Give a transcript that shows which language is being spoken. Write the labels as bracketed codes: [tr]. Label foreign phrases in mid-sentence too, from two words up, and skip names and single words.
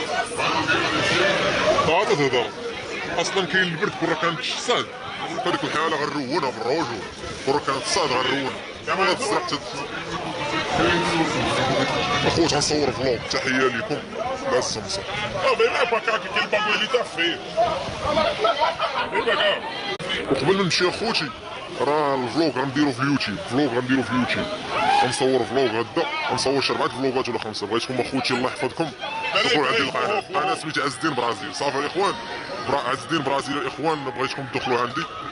[ar] طاطا تهضر اصلا كاين البرد كون راه كانت الصاد في هذيك الحاله غنروونها بالروج، كون راه كانت الصاد غنروونها. زعما هاد الزرق اخويا غنصور فلوق، تحيه لكم مع السمسم. [it] Vabbè, ma qua che il babbo gli dà freddo. [ar] وقبل ما نمشي اخوتي راه الفلوق غنديرو في اليوتيوب، غنصور فلوق هدا، غنصور شي 4 فلوقات ولا 5. بغيتكم اخوتي الله يحفظكم دخلوا عندي القناه، انا سميتها ازدين برازيل. صافي الاخوان ازدين برازيل الاخوان، بغيتكم تدخلوا عندي.